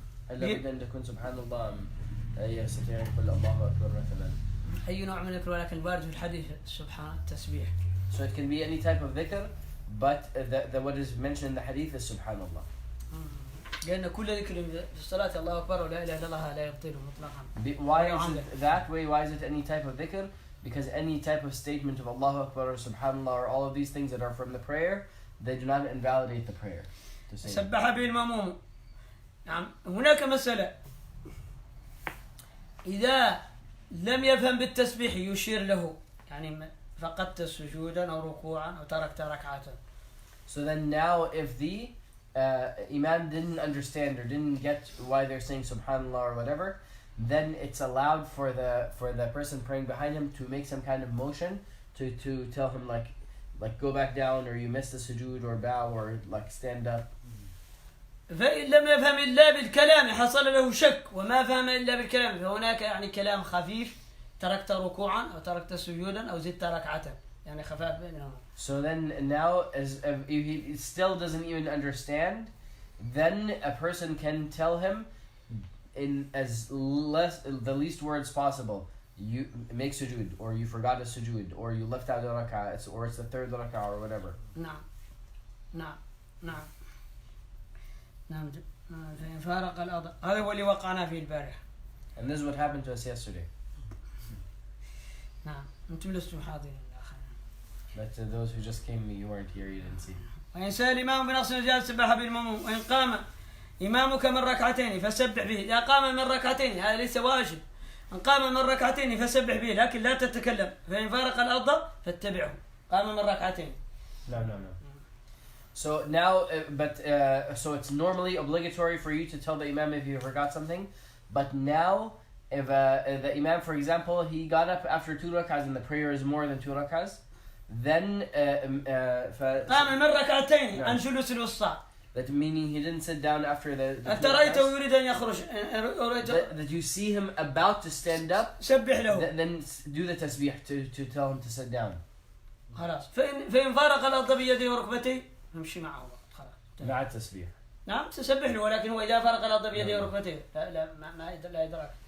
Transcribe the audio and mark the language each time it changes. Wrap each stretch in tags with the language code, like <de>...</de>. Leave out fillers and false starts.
<ar>لابد أن تكون سبحان الله يستطيع أن يقول الله أكبر مثلا. أي نوع من الذكر, ولكن الوارد في الحديث سبحان التسبيح.</ar> <en>So it can be any type of dhikr, but what is mentioned in the hadith is subhanallah.</en> <ar>لأن كل ذكر في الصلاة الله أكبر ولا إله إلا الله لا يبطله مطلقا.</ar> <en>Why is it that way? Why is it any type of dhikr? Because any type of statement of Allahu Akbar or subhanallah or all of these things that are from the prayer, they do not invalidate the prayer.</en> <ar>سبح به المأموم. نعم هناك مسألة إذا لم يفهم بالتسبيح يشير له يعني فقدت سجودا أو ركوعا أو تركت ركعة.</ar> <en>So then now if the Imam didn't understand or didn't get why they're saying subhanallah or whatever, then it's allowed for the person praying behind him to make some kind of motion to tell him like go back down, or you missed the sujood, or bow, or like stand up.</en> <ar>فإن لم يفهم إلا بالكلام حصل له شك وما فهم إلا بالكلام فهناك يعني كلام خفيف تركت ركوعا أو تركت سجودا أو زدت ركعة يعني خفاف بينهما.</ar> <en>So then now as if he still doesn't even understand, then a person can tell him in the least words possible, you make sujood, or you forgot a sujood, or you left out a rak'ah, or it's the third rak'ah or whatever.</en> <ar>نعم نعم نعم نعم فإن فارق الأضاء هذا هو اللي وقعنا فيه البارح.</ar> <en>And this is what happened to us yesterday.</en> <ar>نعم أنتم لستم حاضرين.</ar> <en>But to those who just came, you weren't here, you didn't see.</en> <ar>وإن سأل الإمام بنقص النجاة سبح بالمأموم وإن قام إمامك من ركعتين فسبح به. إذا قام من ركعتين هذا ليس واجب. إن قام من ركعتين فسبح به لكن لا تتكلم. فإن فارق الأرض فاتبعه. قام من ركعتين.</ar> <en>No. So now, so it's normally obligatory for you to tell the Imam if you forgot something. But now, if the Imam, for example, he got up after 2 rak'ahs and the prayer is more than 2 rak'ahs, then</en> <ar>قام من ركعتين عن جلوس الوسطى.</ar> <en>That meaning he didn't sit down after the</en> <ar>رأيته يريد أن يخرج.</ar> <en>that you see him about to stand up,</en> <ar>سبح له.</ar> <en>then do the tasbih to tell him to sit down.</en> <ar>خلاص. فإن فارق الأرض بيديه وركبتيه نمشي معه خلاص. مع التسبيح. نعم تسبح له ولكن هو إذا فارق الأرض بيديه وركبتيه لا يدرك.</ar>